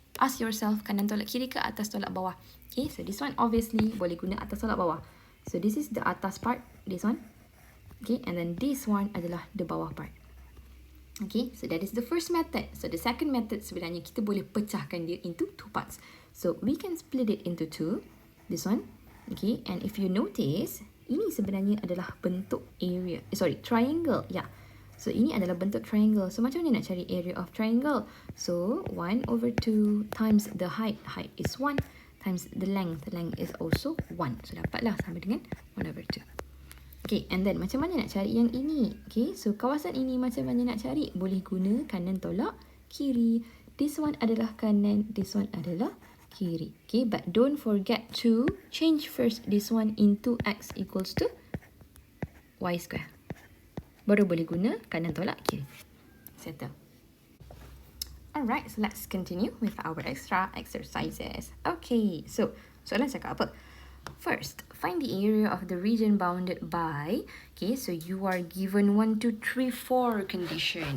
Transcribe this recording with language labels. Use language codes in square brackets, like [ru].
[en] ask yourself [ms] kanan tolak kiri ke atas tolak bawah. [en] Okay, so this one obviously [ms] boleh guna atas tolak bawah. [en] So this is the atas part, this one. Okay, and then this one adalah the bawah part. Okay, so that is the first method. So the second method [ms] sebenarnya kita boleh pecahkan dia [en] into two parts. So we can split it into two. This one. Okay, and if you notice, [ms] ini sebenarnya adalah bentuk area. Triangle. Yeah. So ini adalah bentuk triangle. So macam mana nak cari area of triangle? [en] So 1 over 2 times the height. Height is 1 times the length. Length is also 1. [ms] So dapatlah sama dengan 1 over 2. [en] Okay, and then [ms] macam mana nak cari yang ini? Okay, so kawasan ini macam mana nak cari? Boleh guna kanan tolak kiri. This one adalah kanan, this one adalah kiri. [en] Okay, but don't forget to change first this one into x equals to y square. [ms] Baru boleh guna kanan tolak kiri. [en] Settle. Alright, so let's continue with our extra exercises. Okay, so [ms] soalan cakap apa? [en] First, find the area of the region bounded by. Okay, so you are given 1, 2, 3, 4 condition.